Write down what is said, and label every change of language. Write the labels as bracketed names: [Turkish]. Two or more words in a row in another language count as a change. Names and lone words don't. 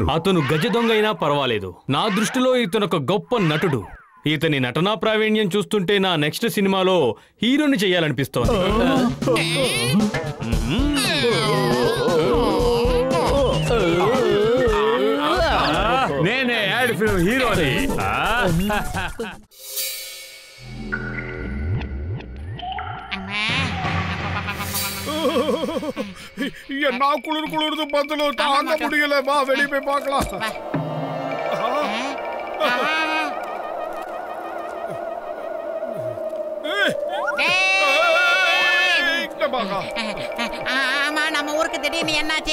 [Telugu] అతను గజ దొంగ అయినా పర్వాలేదు. నా దృష్టిలో ఇతను ఒక గొప్ప నటుడు. ఇతని నటనా ప్రావీణ్యం చూస్తుంటే నా నెక్స్ట్ సినిమాలో హీరోని చెయ్యాలనిపిస్తోంది. నేనే [English] ad film [Telugu] హీరోని. [Tamil] என்ன குளிர் குளிர்து பந்தலோ தாங்க முடியல. வா வெளியே போய் பார்க்கலாம். ஆமா, நம்ம ஊருக்கு திடீர்னு என்னாச்சு?